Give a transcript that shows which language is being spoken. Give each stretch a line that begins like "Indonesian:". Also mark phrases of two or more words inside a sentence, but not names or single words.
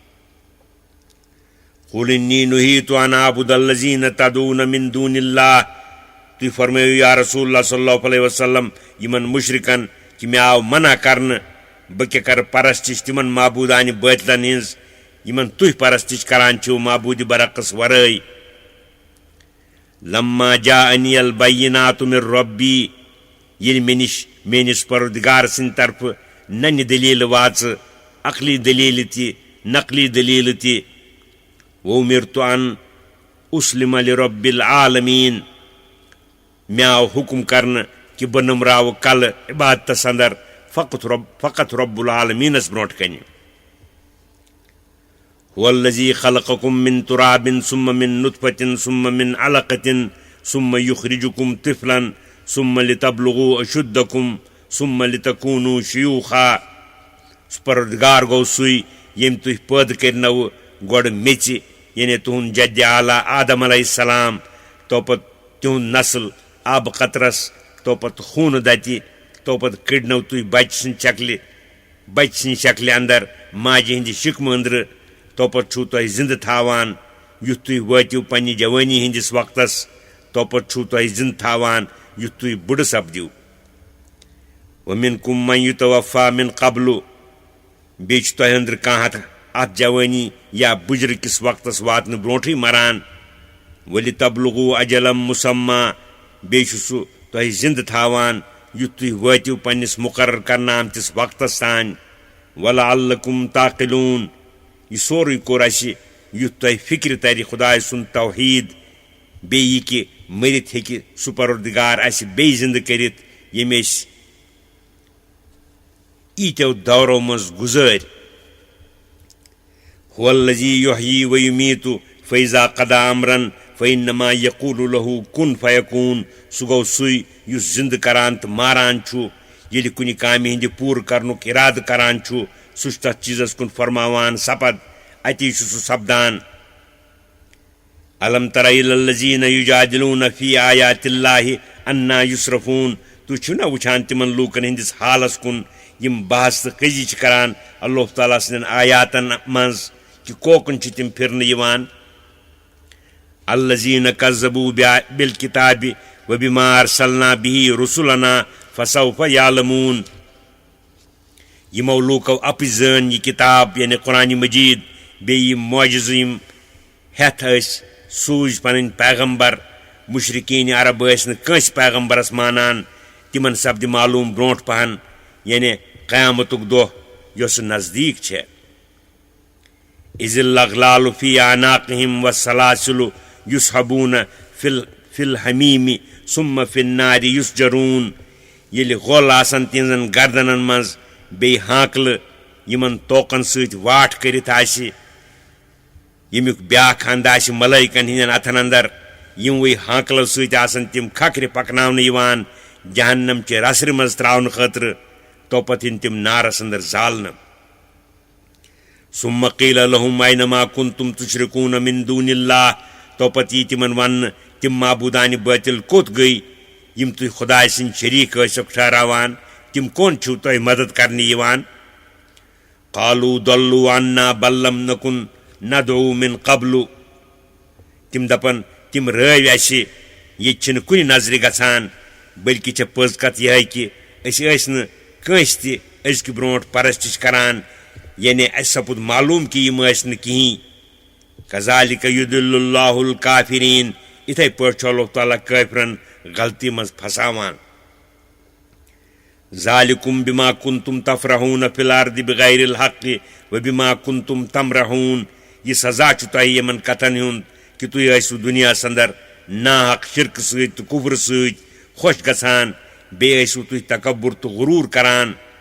Arabic: قل إني نهيت أن أعبد الذين تدعون من دون الله.
Kashmiri: तुम फरमायो
Arabic: يا رسول الله صلى الله عليه وسلم
Kashmiri: यमन मुशरिकन कि मे आव मना करन बह क्या कर परस्तिश तिमन माबूदान बातिलन हिंज यमन तुह परस्तिश करान छो माबूद बरकस वरई।
Arabic: لما جاءني البينات من ربي
Kashmiri: ये मेनिस परवरदिगार सिंद तरफ नन्य दलील वाच अकली दलील ति नकली दलील ति
Arabic: وأمرت أن أسلم لرب العالمين.
Kashmiri: मे आव हुक्म करन कि बह नमराव कल इबादतस अंदर फकत रब्बुल आलमीनस ब्रोट कन।
Arabic: هو الذي خلقكم من تراب ثم من نطفة ثم من علقة ثم يخرجكم طفلا ثم لتبلغوا أشدكم ثم لتكونوا شيوخا.
Kashmiri: परवरदिगार गो सुई यम तुह पैद करनव गोड़ मेच यानी तुहंद जद आला आदम अलैहिस्सलाम तो पत तुहंद नस्ल आब कतरस तो पत खून दति तो पत कड़नव तुह बच शक्ल अंदर माजि हिंद शिकम अंदर तो पत छु तुह जिंद थावान युथ तुह वातिव पन्नि जवानी हिंदिस वक्तस तो पत छु तुह जिंद थावान युथ तुह बुढ़ सपदिव।
Arabic: ومنكم من يتوفى من قبل
Kashmiri: बेच तुह अंदर कह अत जवानी या बुजुर्ग किस वक्तस वातन ब्रोठे मरान।
Arabic: ولتبلغوا أجلا مسمى
Kashmiri: बेच सु तुह जिंद थावान युथ तुह वातिव पन्निस मुकर्रर करना आमतिस वक्तस तान।
Arabic: ولعلكم تعقلون
Kashmiri: यह सोरे कोर युथ तुह फिक्र तर खुदाय सुन तौहीद बे यह कि मरित हेकि सु परवरदिगार अस बे जिंद करित यम ईत्यो दौरों मज गुजर।
Arabic: هو الذي يحيي ويميت فإذا قضى أمرا فإنما يقول له كن فيكون.
Kashmiri: सु गो सुई युस जिंद करान तो मारान छु यदि कुनि कामि हिंद पूर करनुक इराद करान छु सु तथ चीजस कुन फरमावान सपद अति सु सपदान।
Arabic: ألم تر إلى الذين يجادلون في آيات الله أنى يصرفون.
Kashmiri: तु छु ना वुछान तिमन लूकन हिंदिस हालस कुन यम बहस तो कजी करान अल्लाह ताला सदन आयातन मज कि कोकन तिम फिरन यवान।
Arabic: الذين كذبوا بالكتاب وبما أرسلنا به رسلنا فسوف يعلمون.
Kashmiri: यमो लूको अपि जान यह किताब यानी कुरान मजीद बे यम मौजज़ यम हेथ सूज पन पैगम्बर मुशरिकीन अरब कंस पैगम्बरस मानान तिमन सपद मालूम ब्रोट पहन यानी क़यामतुक दोह योस नजदीक छे
Arabic: إذ الأغلال في أعناقهم والسلاسل يسحبون في الحميم ثم في النار يسجرون
Kashmiri: येलि गोल आसन तिनजन गर्दनन मज बे हाकल यमन तोकन सत वाट करित आसि यमुक ब्याख अंद आसि मलाइकन हिंदन अथन अंदर यमवे हाकलो सत आसन तिम खखरि पकनावन यवान जहन्नम चे रसर मज त्रावन खतर तोपत इन तिम नारस अंदर जालन
Arabic: ثم قيل لهم أين ما كنتم تشركون من دون الله
Kashmiri: तोपत यी तिमन वन तिम माबूदान बातिल कोत गई यम तुम खुदा सिंद शरीक ठहरावान तिम कौन छू तुह मदद करने यवान
Arabic: قالوا ضلوا عنا بل لم نكن ندعو من قبل
Kashmiri: तिम दपन तिम रव असे ये कुन नजर गसान बल्कि चे पज कत यह कि कंस तक ब्रोट परस्तिश करान यानी सपुद मालूम कि यम कहीं
Arabic: كذلك يضل الله الكافرين
Kashmiri: इथे पे अल्लाह ताला काफिरन गलती मज फसावान
Arabic: ذلكم بما كنتم تفرحون في الأرض بغير الحق وبما كنتم تمرحون
Kashmiri: ये सजा छु तुह यमन कथन हुंद कि तुह आसु दुनिया अंदर नाहक शिरक सत कुफ्र सत खुश गसान बे आसु तुह तकब्बुर तो गुरूर करान